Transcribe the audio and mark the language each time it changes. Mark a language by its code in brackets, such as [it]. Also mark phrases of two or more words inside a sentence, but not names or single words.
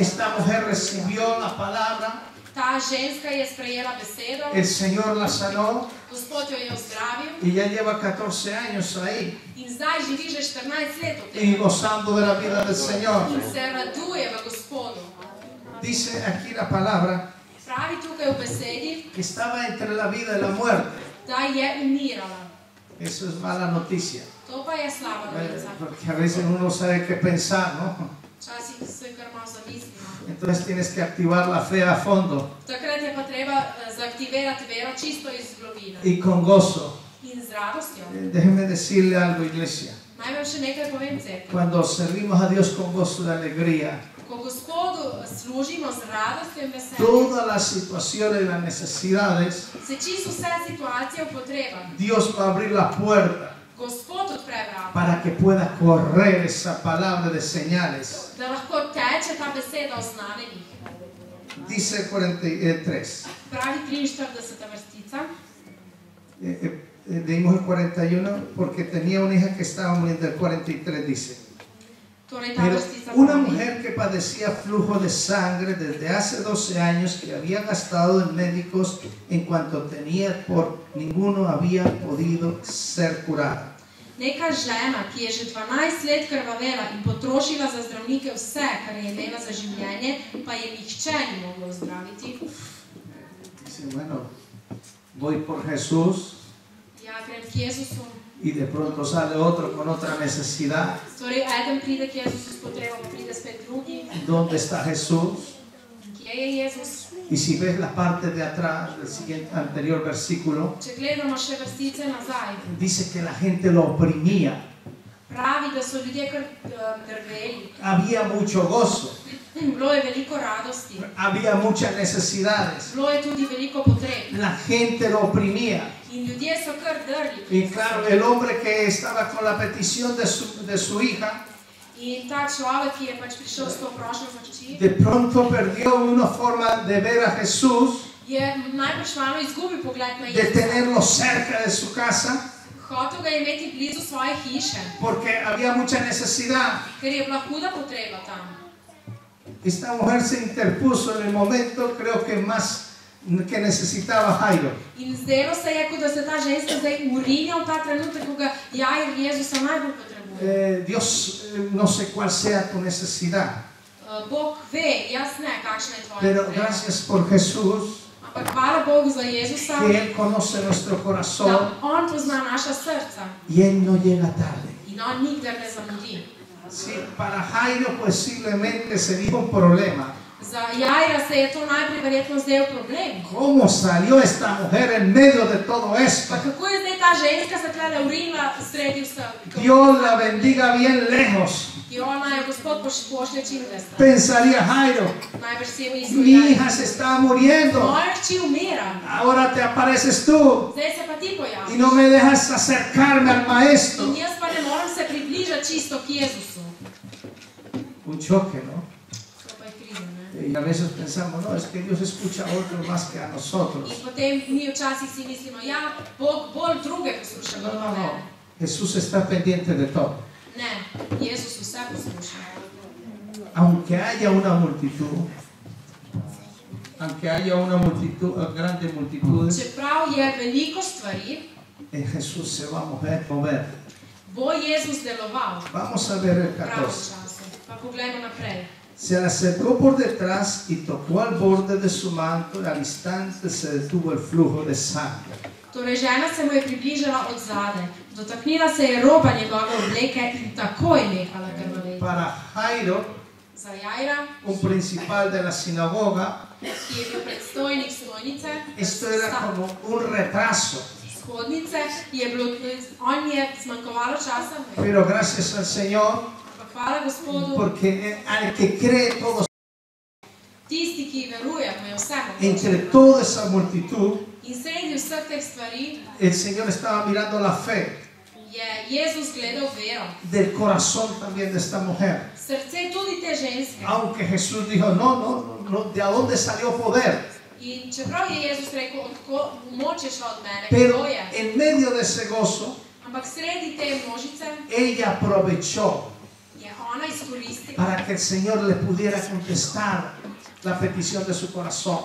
[es] Esta mujer recibió la palabra, [sl] Ta ženska je sprejela besedo, [es] el Señor la sanó [sl] Gospod jo je ozdravil [es] y ya lleva 14 años ahí [sl] in zdaj živi že 14 let od [es] y [sl] tega. [es] gozando de la vida del Señor. [sl] In se raduje v Gospodu. [es] Dice aquí la palabra [sl] Pravi tukaj v besedi, [es] que estaba entre la vida y la muerte. [sl] da je umirala. [es] Eso es mala noticia, [sl] To pa je slaba novica. [es] porque a veces uno no sabe qué pensar, ¿no? [sl] Včasih se kar malo zamislimo. [es] Entonces tienes que activar la fe a fondo [sl] Takrat je pa treba zaaktivirati vero čisto iz globine. [es] y con gozo. [sl] In z radostjo. [es] Déjeme decirle algo, iglesia. [sl] Naj vam še nekaj povem, cerkev. [es] Cuando servimos a Dios con gozo y alegría, [sl] Ko Gospodu služimo z radostjo in veseljem, [es] todas las situaciones y las necesidades, [sl] se čisto vse situacije v potrebah. [es] Dios va a abrir la puerta [sl] Gospod odpre vrata, [es] para que pueda correr esa palabra de señales. [sl] da lahko teče ta beseda o znamenjih. [es] Dice 43. [sl] Pravi 43. vrstica. [es] Leímos el 41 porque tenía una hija que estaba muriendo. El 43 dice. [sl] Torej ta [es] Pero [sl] vrstica [es] una [sl] pravi, [es] mujer que padecía flujo de sangre desde hace 12 años, que había gastado en médicos en cuanto tenía, por ninguno había podido ser curada. [sl] Neka žena, ki je že 12 let krvavela in potrošila za zdravnike vse, kar je imela za življenje, pa je nihče ni moglo ozdraviti. [es] Dice, bueno, voy por Jesús [sl] Ja, grem k Jezusu. [es] y de pronto sale otro con otra necesidad. [sl] Torej, eden pride k Jezusu s potrebo, pa pride spet drugi. [es] ¿Dónde está Jesús? [sl] Kje je Jezus? [es] Y si ves la parte de atrás del siguiente, anterior versículo, [sl] Če gledamo še vrstice nazaj, [es] dice que la gente lo oprimía. [sl] pravi, da so ljudje kar drveli. [es] Había mucho gozo, [sl] Bilo je veliko radosti, [es] había muchas necesidades. [sl] bilo je tudi veliko potreb. [es] La gente lo oprimía. [sl] In ljudje so kar drli. [es] Y claro, el hombre que estaba con la petición de su hija, [sl] In ta človek, ki je pač prišel s to prošnjo za hči, [es] de pronto perdió una forma de ver a Jesús, [sl] je najbrž malo izgubil pogled na [es] de [sl] Jezusa. [es] tenerlo cerca de su casa, [sl] Hotel ga je imeti blizu svoje hiše, [es] porque había mucha necesidad. [sl] ker je bila huda potreba tam. [es] Esta mujer se interpuso en el momento, creo que más que necesitaba Jairo. [sl] In zdelo se je, kot da se ta ženska zdaj urinja v ta trenutek, ko ga Jair Jezusa najbolj potrebuje. [es] Dios, no sé cuál sea tu necesidad, [sl] Bog ve, jaz ne, kakšna je tvoja [es] pero [sl] potreba. [es] gracias por Jesús, [sl] Ampak hvala Bogu za Jezusa, [es] que Él conoce nuestro corazón [sl] da On pozna naša srca [es] y Él no llega tarde. [sl] in On nikdar ne zamudi. [es] Sí, para Jairo posiblemente sería un problema. [sl] Za Jaira se je to najprej verjetno zdel problem. [es] ¿Cómo salió esta mujer en medio de todo esto? [sl] Pa kako je zdaj ta ženska se tlele urinila sredi vsega? [es] Dios la bendiga bien lejos. [sl] In ona je Gospod pošlje čim dlje. [es] Pensaría Jairo, [sl] Najbrž si je mislil, [es] mi [sl] Jair, [es] hija se está muriendo, [sl] moja hči umira, [es] ahora te apareces tú [sl] zdaj se pa ti [es] y [sl] pojaviš. [es] no me dejas acercarme al maestro. [sl] In jaz pa ne morem se približati čisto k Jezusu. [es] Un choque, ¿no? [sl] To pa je kriza, ne? [es] Y a veces pensamos, no, es que Dios escucha a otros más que a nosotros. [sl] In potem mi včasih si mislimo, ja, Bog bolj druge posluša, [es] No, [sl] kot [es] no, [sl] pa [es] no. [sl] mene. [es] Jesús está pendiente de todo. [sl] Ne, Jezus vse posluša. [es] Aunque haya una multitud, grandes multitudes, [sl] Čeprav je veliko stvari, [es] en Jesús se va a mover. [sl] bo Jezus deloval [es] Vamos a ver el [sl] v pravem [es] 14. [sl] času. Pa poglejmo naprej. [es] Se le acercó por detrás y tocó al borde de su manto y al instante se detuvo el flujo de sangre. [sl] Torej, žena se mu je približala od zadaj, dotaknila se je roba njegove obleke in takoj nehala krvaveti. [es] Para Jairo, [sl] Za Jaira, [es] un principal de la sinagoga, [sl] ki je bil predstojnik stojnice, [es] esto era como un retraso. [sl] shodnice, je bilo, on je zmanjkovalo časa, [es] Pero gracias al Señor, [sl] ampak hvala Gospodu, [es] porque al que cree todo, [sl] tisti, ki veruje, mu je vse [es] entre [sl] mogoče. [es] toda esa multitud, [sl] In sredi vseh teh stvari [es] el Señor estaba mirando la fe [sl] je Jezus gledal vero, [es] del corazón también de esta mujer. [sl] srce tudi te ženske. [es] Aunque Jesús dijo, no, ¿de dónde salió poder? [sl] In čeprav je Jezus rekel, odko moč je šla od mene, [es] Pero [sl] kdo je, [es] en medio de ese gozo, [sl] ampak sredi te množice [es] ella aprovechó [sl] je ona izkoristila [es] para que el Señor le pudiera contestar la petición de su corazón.